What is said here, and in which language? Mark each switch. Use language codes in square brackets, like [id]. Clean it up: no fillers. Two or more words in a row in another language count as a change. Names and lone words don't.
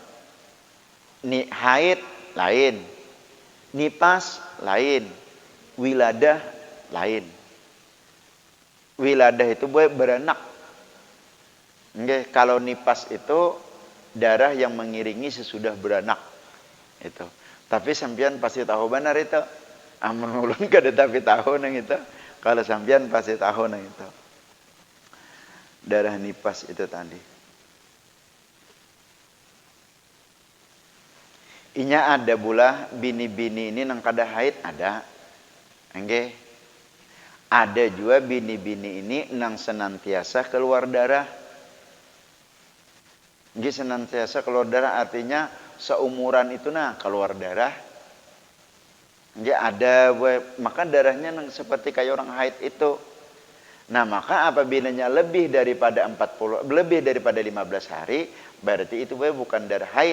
[id] Haid lain, nifas lain, wiladah lain. Wiladah itu beranak. Oke, kalau nifas itu darah yang mengiringi sesudah beranak. Itu. Tapi sampean pasti tahu benar itu. [bjn] Amun ulun kada tapi tahu nang itu. Kalau sampean pasti tahu nang itu. [id] Darah nifas itu tadi. [bjn] Inya ada pula bini-bini ini nang kada haid ada. [id] Oke. Ada juga bini-bini ini nang senantiasa keluar darah. Senantiasa keluar darah artinya seumuran itu nah keluar darah. Dia ada maka darahnya seperti kayak orang haid itu. Nah, maka apabila lebih daripada 15 hari, berarti itu bukan darah haid.